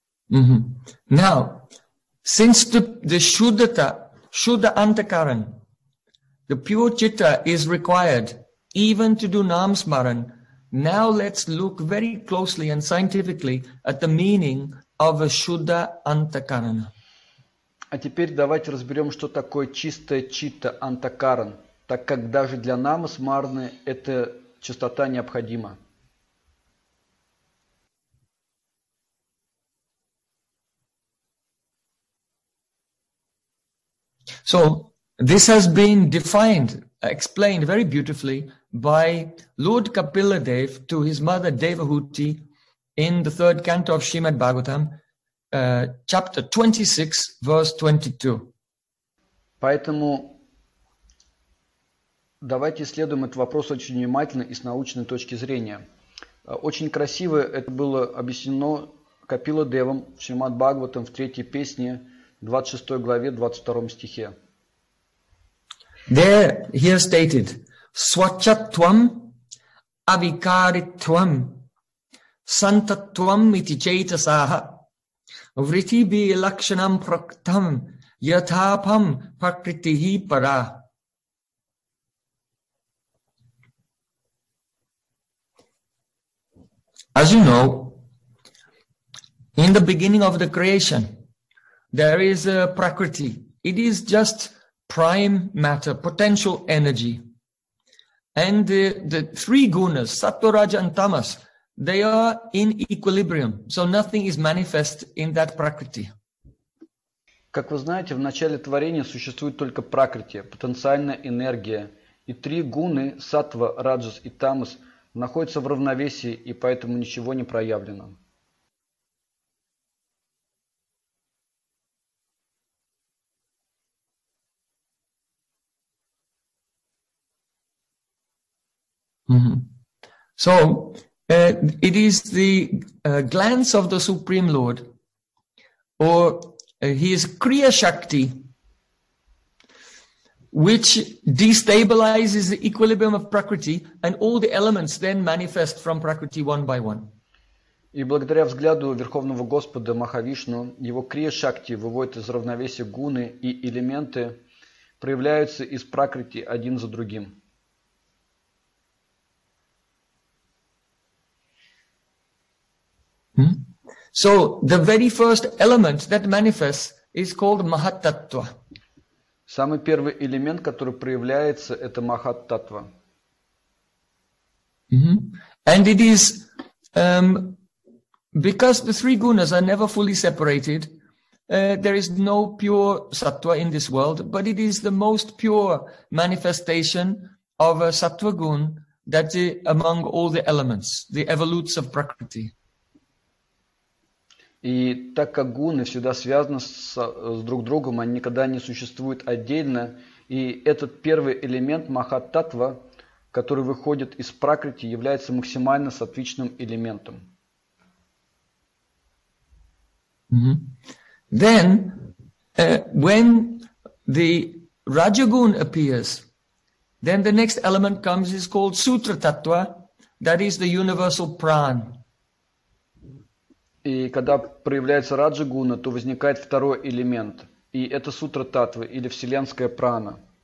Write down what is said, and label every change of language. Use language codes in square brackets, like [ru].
[en] Now, since the Shuddhata, Shuddha Antakaran, the pure Chitta is required even to do Namsmaran, now let's look very closely and scientifically at the meaning of a Shuddha Antakaran. [ru] А теперь давайте разберем, что такое чистая Читта Антакаран, так как даже для Намасмарны эта чистота необходима. [en] So this has been defined, explained very beautifully by Lord Kapila Dev to his mother Devahuti in the third canto of Srimad Bhagavatam, chapter 26, verse 22. [ru] Поэтому давайте исследуем этот вопрос очень внимательно и с научной точки зрения. Очень красиво это было объяснено Капила Девом в Шримад Бхагаватам в третьей песне, 26 главе, 22 стихе. [sa] There he has stated swachatvam avikaritvam santatvam iti chetasaha vriti bi lakshanam praktam yathapam prakritihi para. [en] As you know, in the beginning of the creation there is a prakriti. It is just prime matter, potential energy. And the three gunas, sattva, rajas, and tamas, they are in equilibrium. So nothing is manifest in that prakriti. [ru] Как вы знаете, в начале творения существует только пракрити, потенциальная энергия. И три гуны, сатва, раджас и тамас, находятся в равновесии, и поэтому ничего не проявлено. [en] So, it is the glance of the Supreme Lord, or his Kriya Shakti, which destabilizes the equilibrium of Prakriti, and all the elements then manifest from Prakriti one by one. [ru] И благодаря взгляду Верховного Господа Махавишну, его Крия Шакти выводит из равновесия гуны, и элементы проявляются из Пракрити один за другим. [en] So the very first element that manifests is called Mahatattva. [ru] Самый первый элемент, который проявляется, это Mahatattva. [en] And it is because the three gunas are never fully separated, there is no pure sattva in this world, but it is the most pure manifestation of a sattva gun that is among all the elements, the evolutes of Prakriti. [ru] И так как гуны всегда связаны с друг другом, они никогда не существуют отдельно, и этот первый элемент Махаттатва, который выходит из Пракрити, является максимально сатвичным элементом. [en] Then, when the Rajagun appears, then the next element comes is called Sutratattva, that is the universal prana. [ru] И когда проявляется раджа-гуна, то возникает второй элемент. И это сутра-таттва, или вселенская прана.